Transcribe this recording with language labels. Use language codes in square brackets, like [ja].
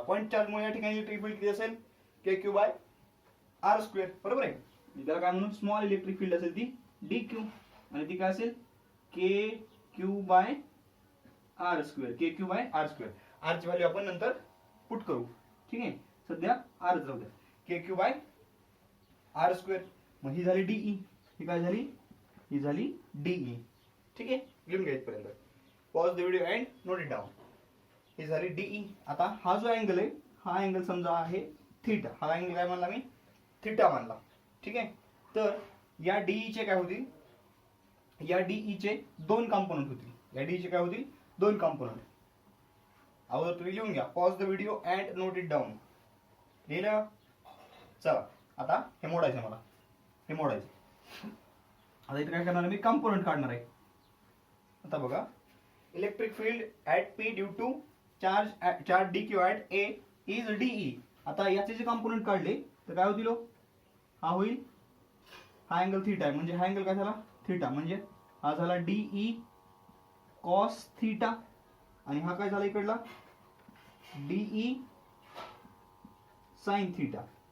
[mr] Point charge मुळे या ठिकाणी इलेक्ट्रिक फील्ड किती असेल, के क्यू बाय आर स्क्वेअर. बरोबर आहे, त्याला काय म्हणून, स्मॉल इलेक्ट्रिक फील्ड असेल ती डी क्यू, आणि ती काय असेल, के Q by R square. K Q by R square. R ची व्हॅल्यू आपण नंतर पुट करू. ठीक आहे, सध्या आर जाऊ द्या. के क्यू बाय आर स्क्वेअर. मग ही झाली डीई, ही काय झाली, ही झाली डीई. ठीक आहे, लिहून घ्या इथपर्यंत. [en] Pause the video and note it down. [mr] ही झाली डीई. आता हा जो अँगल आहे, हा अँगल समजा आहे थीटा. हा अँगल काय म्हणला मी, थीटा मानला. ठीक आहे, तर या डीई चे काय होतील, या डीई चे दोन कंपोनंट होतील. या डीई चे काय होतील, दोन कंपोनंट. अगोदर तुम्ही लिहून घ्या. [en] Pause the video and note it down. [mr] लिहिलं, चला आता हे मोडायचं, मला हे मोडायचं. आता इथे काय करणार, मी कंपोनंट काढणार आहे. आता बघा, [en] Electric field at P due to charge d q at A is d E. [mr] आता याचे जे कंपोनंट काढले तर काय होतील, हा होईल, हा अँगल थीटा आहे, म्हणजे हा अँगल काय झाला, थीटा. म्हणजे हा झाला डीई कॉस थीटा, आणि हा काय झाला इकडला, डीई साइन थीटा.